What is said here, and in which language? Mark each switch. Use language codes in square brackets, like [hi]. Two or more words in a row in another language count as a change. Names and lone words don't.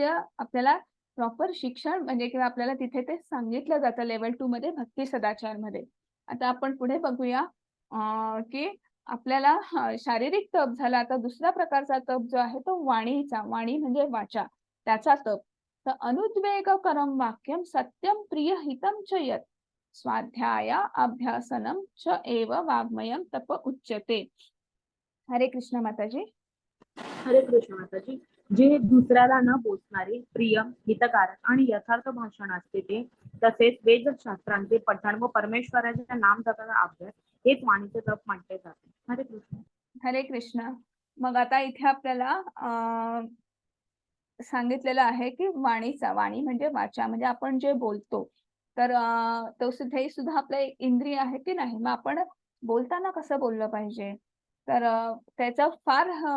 [mr] आपल्याला प्रॉपर शिक्षण म्हणजे किंवा आपल्याला तिथे ते सांगितलं जातं लेव्हल 2 मध्ये भक्ती सदाचार मध्ये आता आपण पुढे बघूया की आपल्याला शारीरिक तप झाला आता दुसऱ्या प्रकारचा तप जो आहे तो वाणीचा वाणी म्हणजे वाचा त्याचा तप तर [sa] अनुद्वेग करम वाक्यम सत्यम प्रिय हितम च यत् स्वाध्याय अभ्यासनम च एव वाङ्मयम तप उच्यते [mr] हरे कृष्ण माताजी हरे कृष्ण माताजी. जे दुसऱ्याला न बोचणारे प्रिय हितकारक आणि यथार्थ भाषण असते ते तसेच वेदशास्त्रांचे पठण व परमेश्वराचे नाम जपाचा अभ्यास हेच वाणीचे तप म्हटले जाते. हरे कृष्ण. हरे कृष्ण मग आता इथे आपल्याला सांगितलेलं आहे की वाणीचा वाणी म्हणजे वाचा म्हणजे आपण जे बोलतो तर तो सुद्धा ही सुद्धा आपलं एक इंद्रिय आहे की नाही मग आपण बोलताना कसं बोललं पाहिजे तर त्याचा फार